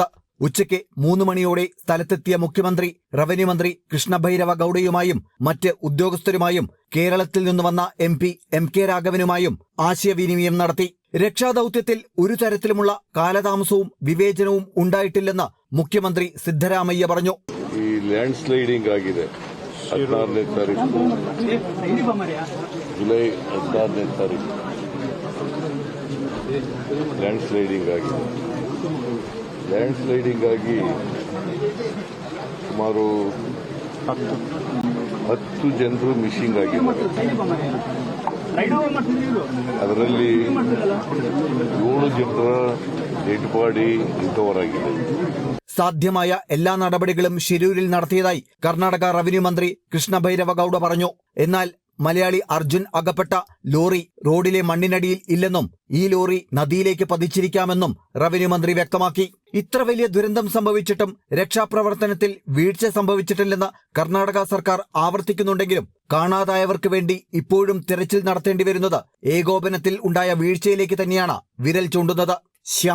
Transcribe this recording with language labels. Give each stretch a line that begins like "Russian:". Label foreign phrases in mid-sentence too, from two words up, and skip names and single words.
Malayalam: ഉച്ചയ്ക്ക് 3 മണിയോടെ സ്ഥലത്തെത്തിയ മുഖ്യമന്ത്രി റവന്യൂ മന്ത്രി കൃഷ്ണഭൈരവ ഗൌഡയുമായും മറ്റ് ഉദ്യോഗസ്ഥരുമായും കേരളത്തിൽ നിന്ന് വന്ന MP MK രാഘവനുമായും ആശയവിനിമയം നടത്തി. രക്ഷാദൌത്യത്തിൽ ഒരു തരത്തിലുമുള്ള കാലതാമസവും വിവേചനവും ഉണ്ടായിട്ടില്ലെന്ന് മുഖ്യമന്ത്രി സിദ്ധരാമയ്യ പറഞ്ഞു.
Kannada: ഈ
English: land sliding
Kannada: ಆಗಿದೆ 16ನೇ ತಾರೀಕು ಜುಲೈ 16ನೇ ತಾರೀಕು
English: land sliding
Kannada: ಆಗಿದೆ.
English: land sliding
Kannada: ಆಗಿ ಸುಮಾರು 10 ಜನರು ಮಿಸ್ಸಿಂಗ್ ಆಗಿದ್ದಾರೆ. ಅದರಲ್ಲಿ 7 ಜನರ
English: dead body recover
Kannada: ಆಗಿದೆ.
Malayalam: സാധ്യമായ എല്ലാ നടപടികളും ഷിരൂരിൽ നടത്തിയതായി കർണാടക റവന്യൂ മന്ത്രി കൃഷ്ണഭൈരവ ഗൌഡ പറഞ്ഞു. എന്നാൽ മലയാളി അർജുൻ അകപ്പെട്ട ലോറി റോഡിലെ മണ്ണിനടിയിൽ ഇല്ലെന്നും ഈ ലോറി നദിയിലേക്ക് പതിച്ചിരിക്കാമെന്നും റവന്യൂ മന്ത്രി വ്യക്തമാക്കി. ഇത്ര വലിയ ദുരന്തം സംഭവിച്ചിട്ടും രക്ഷാപ്രവർത്തനത്തിൽ വീഴ്ച സംഭവിച്ചിട്ടില്ലെന്ന് കർണാടക സർക്കാർ ആവർത്തിക്കുന്നുണ്ടെങ്കിലും കാണാതായവർക്ക് വേണ്ടി ഇപ്പോഴും തിരച്ചിൽ നടത്തേണ്ടി വരുന്നത് ഏകോപനത്തിൽ ഉണ്ടായ വീഴ്ചയിലേക്ക് തന്നെയാണ് വിരൽ ചൂണ്ടുന്നത്.